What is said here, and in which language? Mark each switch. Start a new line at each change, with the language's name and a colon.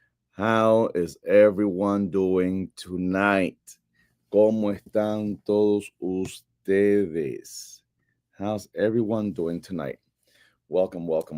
English: How is everyone doing tonight?
Spanish: ¿Cómo están todos ustedes?
English: How's everyone doing tonight? Welcome.